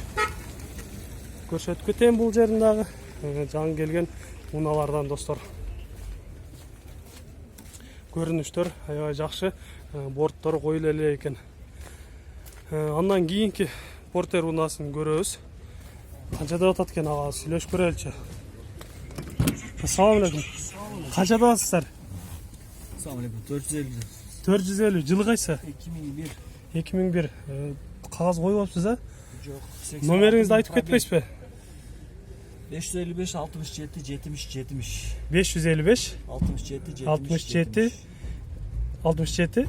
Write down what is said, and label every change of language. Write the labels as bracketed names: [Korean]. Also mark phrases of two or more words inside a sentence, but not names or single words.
[Kyrgyz] Көрсөтүп кетем бул жерин дагы. Жаңы келген уналардан, достор. Көрүнүштөр аябай жакшы, борттор коюлу эле экен. Андан кийинки Портер унасын көрөбүз. Канча деп атат экен ага, сүйлөшүп көрөлүчү. [Uzbek] Assalomu alaykum. [Kyrgyz] Канча деп атасыздар? [Uzbek] Assalomu alaykum. 450. [Kyrgyz] 450. Жылы кайсы? 2001. 2001. Кагаз коюп алыпсыз, а? Жок. Номериңизди айтып кетпейсизби? 555 67 70 70. 555 67 67 67